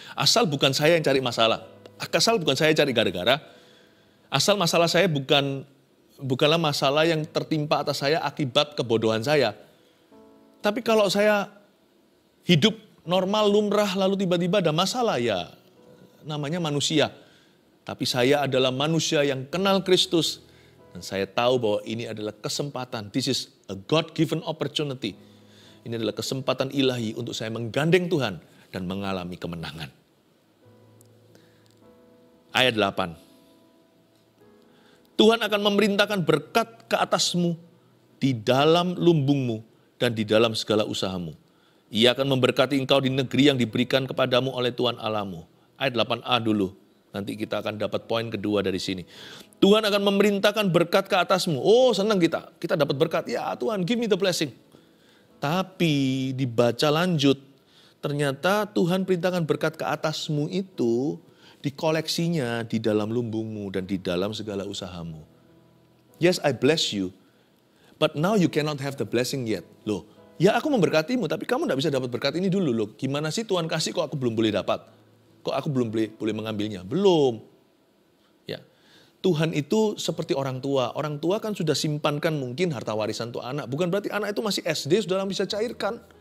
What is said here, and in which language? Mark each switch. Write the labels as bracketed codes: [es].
[id] Asal bukan saya yang cari masalah, asal bukan saya cari gara-gara, asal masalah saya bukanlah masalah yang tertimpa atas saya akibat kebodohan saya. Tapi kalau saya hidup normal, lumrah, lalu tiba-tiba ada masalah, ya namanya manusia. Tapi saya adalah manusia yang kenal Kristus. Dan saya tahu bahwa ini adalah kesempatan. [en] This is a God-given opportunity. [id] Ini adalah kesempatan ilahi untuk saya menggandeng Tuhan dan mengalami kemenangan. Ayat 8. Tuhan akan memerintahkan berkat ke atasmu di dalam lumbungmu dan di dalam segala usahamu. Ia akan memberkati engkau di negeri yang diberikan kepadamu oleh Tuhan Allahmu. Ayat 8a dulu. Nanti kita akan dapat poin kedua dari sini. Tuhan akan memerintahkan berkat ke atasmu. Oh, senang kita. Kita dapat berkat. Ya Tuhan, [en] give me the blessing. [id] Tapi dibaca lanjut. Ternyata Tuhan perintahkan berkat ke atasmu itu dikoleksinya di dalam lumbungmu dan di dalam segala usahamu. [en] Yes, I bless you. But now you cannot have the blessing yet. [id] Loh, ya aku memberkatimu, tapi kamu tidak bisa dapat berkat ini dulu. Loh, gimana sih Tuhan kasih kok aku belum boleh dapat? Kok aku belum boleh mengambilnya? Belum. Ya, Tuhan itu seperti orang tua. Orang tua kan sudah simpankan mungkin harta warisan untuk anak. Bukan berarti anak itu masih SD sudah bisa cairkan.